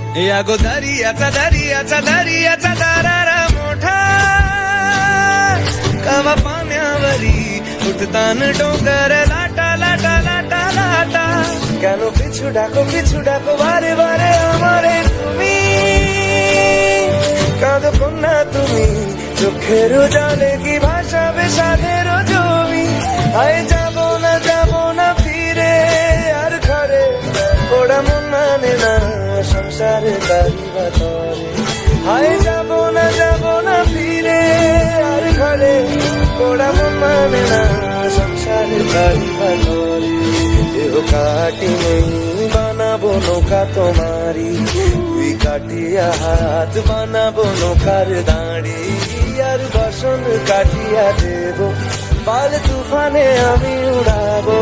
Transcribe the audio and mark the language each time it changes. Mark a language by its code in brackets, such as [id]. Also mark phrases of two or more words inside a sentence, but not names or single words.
[mr] अगो दरियाचा दरियाचा दरियाचा दरारा मोठा कवा पाण्यावरी उठतान डोंगर लाटा लाटा लाटा लाटा [bn] কেন পিছু ডাকো বারে বারে আমারে তুমি কাঁদো কন্যা তুমি চোখের জলে কি ভাসাবে সাধের জমি আয় যাব না ফিরে আর ঘরে ওরা মন মানে না সংসারে বাড়ি বাতরে আয় যাব না ফিরে আর ঘরে ওরা মন মানে না সংসারে বাড়ি বাতরে কাটি নেই বানাবো নৌকা তোমারি তুই কাটিয়া হাত বানাবো নৌকার দাঁড়ি আর বসন কাটিয়া দেব পাল তুফানে আমি উড়াবো।